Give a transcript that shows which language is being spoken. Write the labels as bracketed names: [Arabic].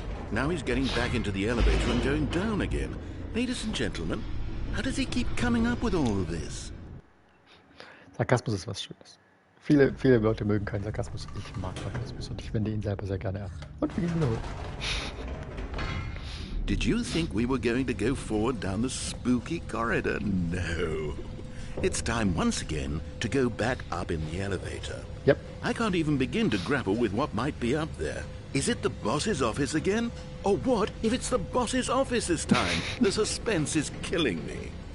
[English] Now he's getting back into the elevator and going down again. Ladies and gentlemen, how does he keep coming up with all of this? [German] Sarkasmus ist was Schönes. Viele Leute mögen keinen Sarkasmus. Ich mag Sarkasmus und ich wende ihn selber sehr gerne an. Und wir gehen wieder hoch. [English] Did you think we were going to go forward down the spooky corridor? No. It's time once again to go back up in the elevator. Yep. I can't even begin to grapple with what might be up there. Is it the boss's office again? Or what if it's the boss's office this time? The suspense is killing me.